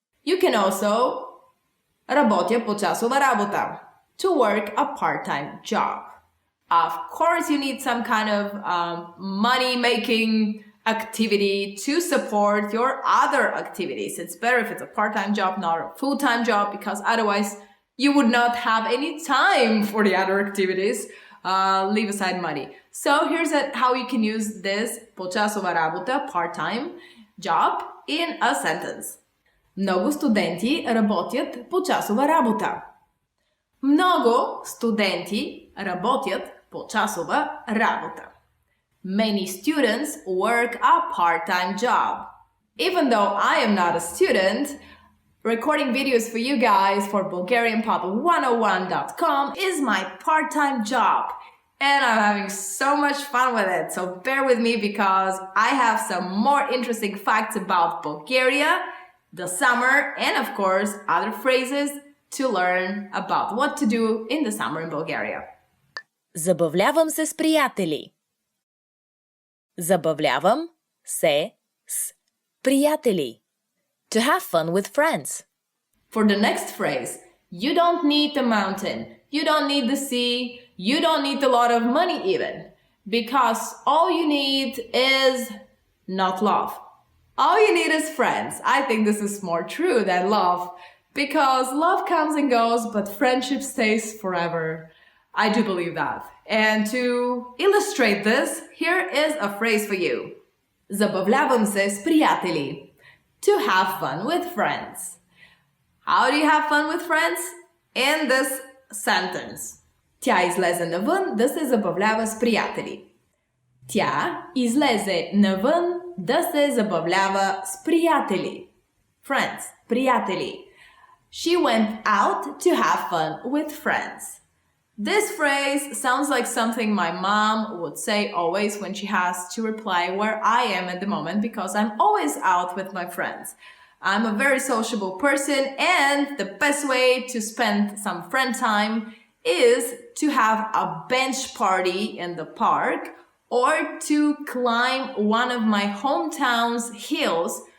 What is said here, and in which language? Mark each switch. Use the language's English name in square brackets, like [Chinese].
[English] You can also [Bulgarian] работя по часова работа. [English] To work a part-time job. Of course, you need some kind of money-making activity to support your other activities. It's better if it's a part-time job, not a full-time job, because otherwise you would not have any time for the other activities. Leave aside money. So here's how you can use this [Bulgarian] почасова работа, [English] part-time job, in a sentence. [Bulgarian] Много студенти работят почасова работа. Много студенти работят почасова работа. [English] Many students work a part-time job. Even though I am not a student, recording videos for you guys for BulgarianPod101.com is my part-time job. And I'm having so much fun with it. So bear with me because I have some more interesting facts about Bulgaria, the summer, and of course, other phrases to learn about what to do in the summer in Bulgaria. [Bulgarian] Забавлявам се с приятели. Забавлявам се с приятели. [English] To have fun with friends. For the next phrase, you don't need the mountain, you don't need the sea, you don't need a lot of money even, because all you need is not love. All you need is friends. I think this is more true than love, because love comes and goes, but friendship stays forever. I do believe that. And to illustrate this, here is a phrase for you. [Bulgarian] Забавлявам се с приятели. [English] To have fun with friends. How do you have fun with friends? In this sentence. [Bulgarian] Тя излезе навън да се забавлява с приятели. Тя излезе навън да се забавлява с приятели. [English] Friends, приятели. She went out to have fun with friends. This phrase sounds like something my mom would say always when she has to reply where I am at the moment, because I'm always out with my friends. I'm a very sociable person, and the best way to spend some friend time is to have a bench party in the park or to climb one of my hometown's hills.